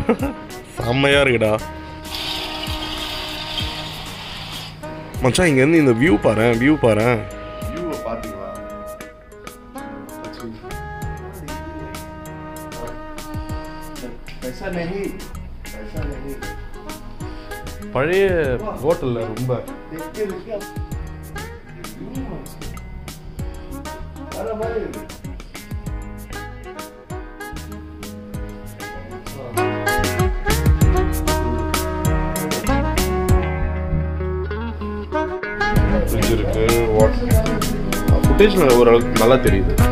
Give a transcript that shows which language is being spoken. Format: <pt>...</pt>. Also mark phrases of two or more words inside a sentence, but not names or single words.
<ta>செம்மையா இருக்குடா மச்சான். இங்க இருந்து இந்த வியூ பாறேன், வியூ பாறேன். வியூவை பாத்தீங்களா?</ta> <hi>पैसा नहीं, पैसा नहीं.</hi> <ta>பழைய ஹோட்டல்ல ரொம்ப</ta> <hi>देखते देखते अरे भाई</hi> <ta>ஃப்ரிட்ஜ் இருக்கு. ஃபுட்டேஜ் ஓரளவுக்கு நல்லா தெரியுது.</ta>